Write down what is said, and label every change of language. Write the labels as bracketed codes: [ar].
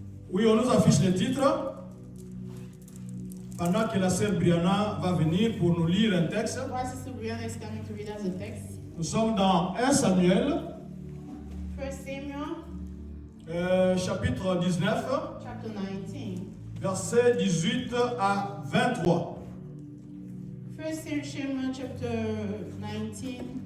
[fr] Oui, on nous affiche le titre. Pendant que la sœur Brianna va venir pour nous lire un texte. [en] While Sister Brianna is coming to read us a text. [fr] Nous sommes dans 1 Samuel. [en] 1 Samuel, [fr] chapitre 19. [en] chapter 19. [fr] Versets 18 à 23. [en] 1 Samuel, chapter 19.